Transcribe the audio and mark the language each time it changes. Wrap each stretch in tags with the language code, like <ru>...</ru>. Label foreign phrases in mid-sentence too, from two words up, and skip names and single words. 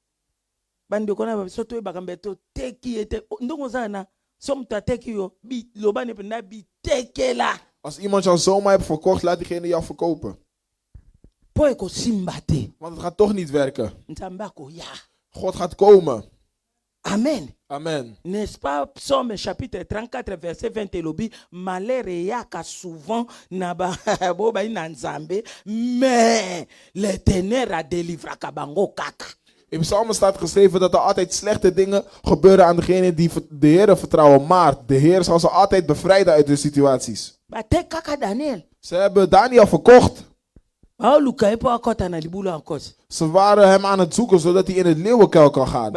<nl>Als iemand jou zomaar heeft verkocht, laat diegene jou verkopen. Want het gaat toch niet werken. God gaat komen. Amen. Amen.</nl> <fr>N'est-ce pas Psaume chapitre 34 verset 20</fr> <ln>elobi malheur yaka souvent na ba boba ina nzambe</ln> <fr>mais l'Éternel a délivré</fr> <ln>kabango kaka.</ln> <nl>In Psalmen staat geschreven dat er altijd slechte dingen gebeuren aan degenen die de Heer vertrouwen. Maar de Heer zal ze altijd bevrijden uit de situaties. Ze hebben Daniel verkocht. Ze waren hem aan het zoeken zodat hij in het leeuwenkuil kan gaan.</nl>